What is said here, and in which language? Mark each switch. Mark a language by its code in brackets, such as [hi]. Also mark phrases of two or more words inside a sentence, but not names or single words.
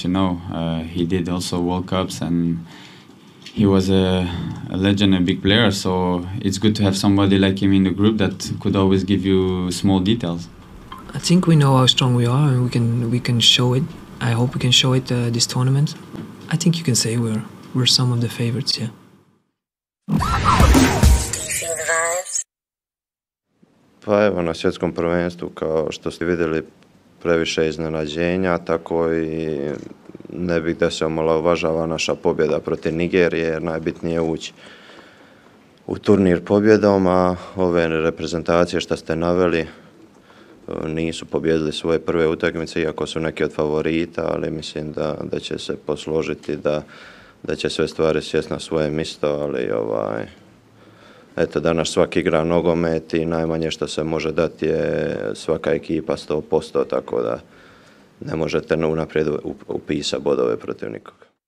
[en] You know, he did also World Cups, and he was a legend, a big player. So it's good to have somebody like him in the group that could always give you small details. I think we know how strong we are, and we can show it. I hope we can show it this tournament. I think you can say we're some of the favorites, yeah. [bs] Pa evo, na svjetskom prvenstvu, kao što ste vidjeli, previše iznenađenja, tako i ne bih da se omalovažava naša pobjeda protiv Nigerije, jer najbitnije je ući u turnir pobjedom, a ove reprezentacije što ste naveli nisu pobjedili svoje prve utakmice, iako su neki od favorita, ali mislim da će se posložiti, da će sve stvari sjesti na svoje mjesto, ali eto, danas svaki igra nogomet i najmanje što se može dati je svaka ekipa 100%, tako da ne možete unaprijed upisati bodove protiv nikoga.